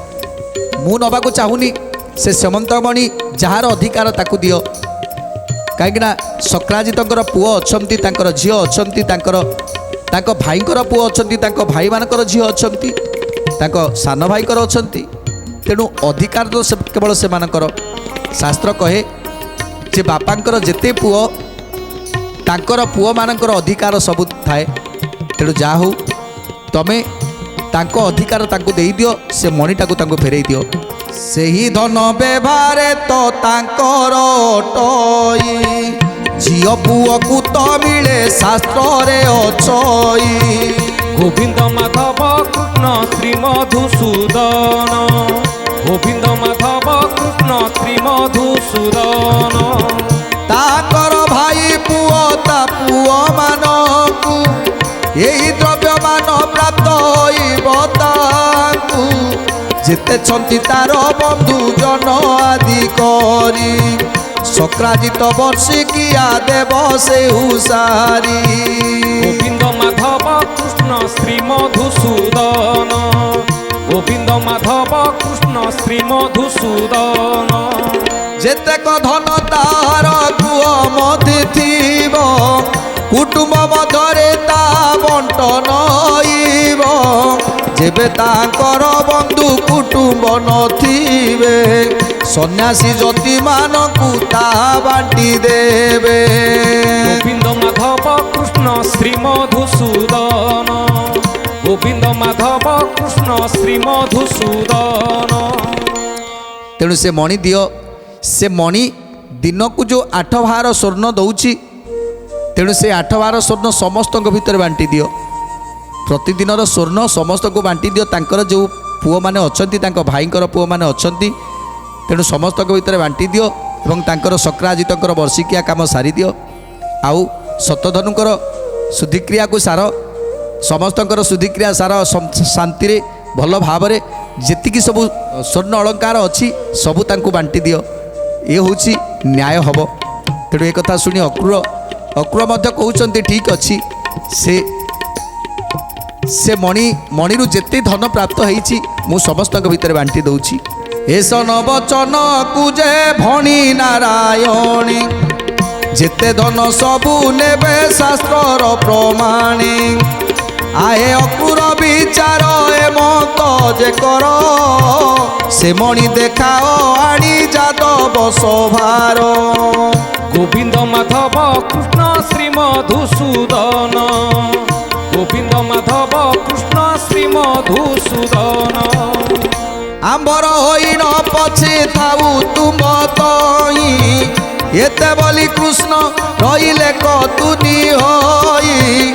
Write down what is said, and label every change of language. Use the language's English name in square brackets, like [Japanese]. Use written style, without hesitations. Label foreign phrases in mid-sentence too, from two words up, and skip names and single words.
[Odia] ମୁ ନବାକୁ ଚାହୁଁନି ସେ ସ୍ୟମନ୍ତକ ମଣି ଯାର ଅଧିକାର ତାକୁ ଦିଅ। କହିଁ ଶକ୍ରାଜିତର ପୁଅ ଅଛି ତାଙ୍କର ଝିଅ ଅଛି ତାଙ୍କ ଭାଇଙ୍କର ପୁଅ ଅଛି ତାଙ୍କ ଭାଇ ମାନଙ୍କର ଝିଅ ଅଛି ତାଙ୍କ ସାନ ଭାଇଙ୍କର ଅଛି। ତେଣୁ ଅଧିକାର ତ କେବଳ ସେ ମାନଙ୍କର ଶାସ୍ତ୍ର କହେ ଯେ ବାପାଙ୍କର ଯେତେ ପୁଅ ତାଙ୍କର ପୁଅ ମାନଙ୍କର ଅଧିକାର ସବୁ ଥାଏ। ତେଣୁ ଯା ହୋ ତମେ ତାଙ୍କ ଅଧିକାର ତାଙ୍କୁ ଦେଇ ଦିଅ ସେ ମଣିଟାକୁ ତାଙ୍କୁ ଫେରାଇ ଦିଅ। ସେହି ଧନ ବ୍ୟବହାରେ ତ ତାଙ୍କର ଟଇ ଝିଅ ପୁଅ କୁ ତ ମିଳେ ଶାସ୍ତ୍ର ରେ ଅଛି। ଗୋବିନ୍ଦ ମାଧବ କୃଷ୍ଣ ଶ୍ରୀ ମଧୁସୂଦନ ଗୋବିନ୍ଦ ମାଧବ କୃଷ୍ଣ ଶ୍ରୀ ମଧୁସୂଦନ। ତାର ଭାଇ ପୁଅ ତା ପୁଅ ମାନଙ୍କୁ ଏହି ଦ୍ରବ୍ୟ ମାନ ପ୍ରାପ୍ତ ହୋଇବ ତାକୁ ଯେତେ ଛନ୍ତି ତାର ବନ୍ଧୁ ଜନ ଆଦି କରି ଶକ୍ରାଜିତ ବର୍ଷିକିଆ ଦେବ ସେ ହୁସାରି। ଗୋବିନ୍ଦ ମାଧବ କୃଷ୍ଣ ଶ୍ରୀ ମଧୁସୂଦନ ଗୋବିନ୍ଦ ମାଧବ କୃଷ୍ଣ ଶ୍ରୀ ମଧୁସୂଦନ। ଯେତେକ ଧନ ତାର କୁହ ମଧି ଥିବ କୁଟୁମ୍ବ ମଧ୍ୟରେ ତା ବଣ୍ଟନ ହୋଇବ। ଯେବେ ତାଙ୍କର ବନ୍ଧୁ କୁଟୁମ୍ବ ନଥିବେ ସନ୍ନ୍ୟାସୀ ଯତି ମାନଙ୍କୁ ତା ବାଣ୍ଟି ଦେବେ। ଗୋବିନ୍ଦ ମାଧବ କୃଷ୍ଣ ଶ୍ରୀ ମଧୁସୂଦନ ଗୋବିନ୍ଦ ମାଧବ କୃଷ୍ଣ ଶ୍ରୀ ମଧୁସୂଦନ। ତେଣୁ ସେ ମଣି ଦିଅ ସେ ମଣି ଦିନ କୁ ଯୋ 8 ଭାର ସ୍ୱର୍ଣ୍ଣ ଦଉଛି ତେଣୁ ସେ 8 ଭାର ସ୍ୱର୍ଣ୍ଣ ସମସ୍ତ ଭିତର ବାଣ୍ଟି ଦିଅ। ପ୍ରତିଦିନ ସ୍ୱର୍ଣ୍ଣ ସମସ୍ତ କୁ ବାଣ୍ଟି ଦିଅ। ତାଙ୍କର ଯୋ ପୁଅ ମାନେ ଅଛନ୍ତି ତାଙ୍କ ଭାଇଙ୍କର ପୁଅ ମାନେ ଅଛନ୍ତି ତେଣୁ ସମସ୍ତ ଭିତର ବାଣ୍ଟି ଦିଅ ଏବଂ ତାଙ୍କର ଶକ୍ରାଜିତଙ୍କର ବର୍ଷିକିଆ କାମ ସାରି ଦିଅ। ଆଉ ଶତଧନୁଙ୍କର ଶୁଦ୍ଧିକ୍ରିୟା କୁ ସାର ସମସ୍ତଙ୍କର ଶୁଦ୍ଧିକ୍ରିୟା ସାର ଶାନ୍ତି ରେ ଭଲ ଭାବ ରେ ଯେତିକି ସବୁ ସ୍ୱର୍ଣ୍ଣ ଅଳଙ୍କାର ଅଛି ସବୁ ତାଙ୍କୁ ବାଣ୍ଟି ଦିଅ। ଏ ହେଉଛି ନ୍ୟାୟ ହବ। ତେଣୁ ଏକ କଥା ଶୁଣି ଅକ୍ରୂର ମଧ୍ୟ କହୁଛନ୍ତି ଠିକ୍ ଅଛି ସେ ମଣିରୁ ଯେତେ ଧନ ପ୍ରାପ୍ତ ହୋଇଛି ମୁ ସମସ୍ତ ଭିତର ବାଣ୍ଟି ଦଉଛି। ଏସ ନ ବଚନ କୁଜେ ଭଣି ନାରାୟଣୀ ଯେତେ ଧନ ସବୁ ନେବେ ଶାସ୍ତ୍ର ପ୍ରମାଣୀ। ଆଏ ଅକ୍ରୂର ବିଚାର ଏମନ୍ତ ଯେ କର ସେ ମଣି ଦେଖାଅ ଆଣି ଯାଦବ ସଭାର। ଗୋବିନ୍ଦ ମାଧବ କୃଷ୍ଣ ଶ୍ରୀ ମଧୁସୂଦନ ଗୋବିନ୍ଦ ମାଧବ କୃଷ୍ଣ ଶ୍ରୀ ମଧୁସୂଦନ। ଆମ୍ବର ହୋଇନ ପଛେ ଥାଉ ତୁମ ଠାଇ ଏତେ ବୋଲି କୃଷ୍ଣ ରହିଲେ କତୁନି ହୋଇ।